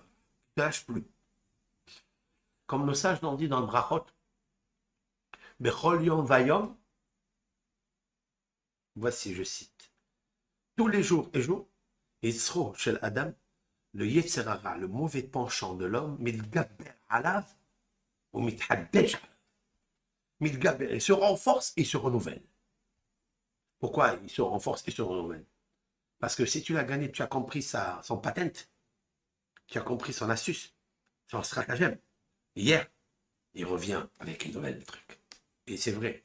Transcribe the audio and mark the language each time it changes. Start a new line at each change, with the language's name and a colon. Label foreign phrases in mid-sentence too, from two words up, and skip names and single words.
French: Tu ne te lâches plus. Comme le sage l'ont dit dans le Brachot,
Hebrew: בכל יום ויום,
French: voici, je cite, tous les jours et jours,
Hebrew: יצרו של אדם, le יצר הרע,
French: le mauvais penchant de l'homme,
Hebrew: מתגבר עליו ou מתחדש עליו. Mitgaber,
French: il se renforce et il se renouvelle. Pourquoi il se renforce et se renouvelle? Parce que si tu l'as gagné, tu as compris son patent, tu as compris son astuce, son stratagème. Hier, il revient avec une nouvelle truc. Et c'est vrai.